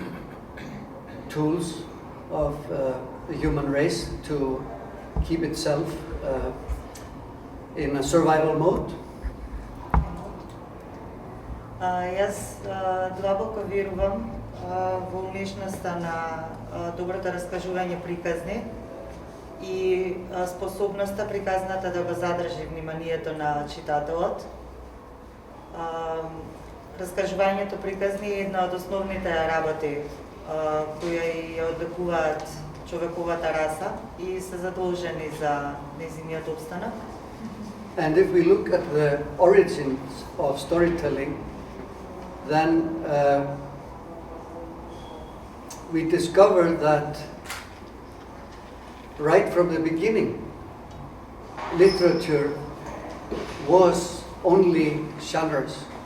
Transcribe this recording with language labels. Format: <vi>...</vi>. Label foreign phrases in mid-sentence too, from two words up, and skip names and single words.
<en>tools of the human race to keep itself in a survival mode.</en> <mk>Јас длабоко верувам во умешноста на доброто раскажување приказни и способноста приказната да го задржи вниманието на читателот. Раскажувањето приказни е една од основните работи која ја одликуваат човековата раса и се задолжени за нејзиниот опстанок.</mk> <en>And if we look at the origins of storytelling, then we discover that right from the beginning, literature was only genres,</en>